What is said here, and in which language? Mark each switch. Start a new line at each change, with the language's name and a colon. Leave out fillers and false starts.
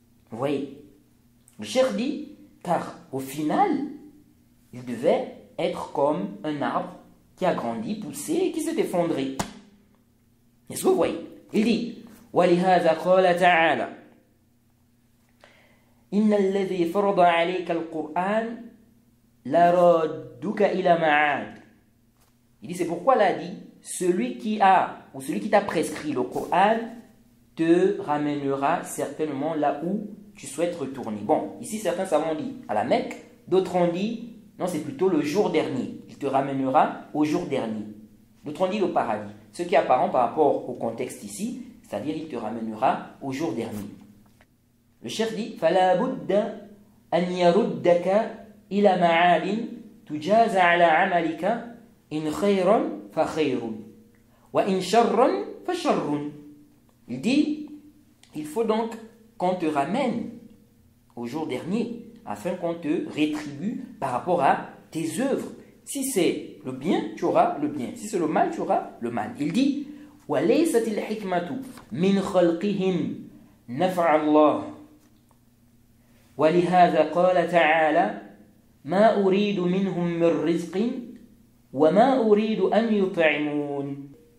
French: Vous voyez, le cheikh dit, car au final, il devait être comme un arbre qui a grandi, poussé et qui s'est effondré. Est-ce que vous voyez? Il dit
Arabic: وَلِهَذَا قَالَ تَعَالَى إِنَّ الَّذِي فَرَضَ عَلَيْكَ الْقُرْآنَ لَرَادُّكَ إِلَى مَعَادٍ.
French: Il dit c'est pourquoi Allah dit celui qui t'a prescrit le Coran te ramènera certainement là où tu souhaites retourner. Bon, ici certains savants dit à la Mecque, d'autres ont dit non, c'est plutôt le jour dernier. Il te ramènera au jour dernier. D'autres ont dit le paradis. Ce qui est apparent par rapport au contexte ici, c'est-à-dire il te ramènera au jour dernier. Le cheikh dit
Arabic: فَلَا بُدَّ أَنْ يَرُدَّكَ إِلَى مَعَادٍ تُجَازَ عَلَى عَمَلِكَ إِنْ خَيْرًا فَخَيْرٌ وَإِنْ شَرًّا فَشَرٌ.
French: Il dit, il faut donc qu'on te ramène au jour dernier, afin qu'on te rétribue par rapport à tes œuvres. Si c'est le bien, tu auras le bien. Si c'est le mal, tu auras le mal. Il dit
Arabic: وَلَيْسَتِ الْحِكْمَةُ مِنْ خَلْقِهِمْ نَفْعَ اللَّهِ وَلِهَذَا قَالَ تَعَالَى مَا أُرِيدُ مِنْهُمْ مِنْ رِزْقٍ وَمَا أُرِيدُ أَنْ يُطْعِمُونَ.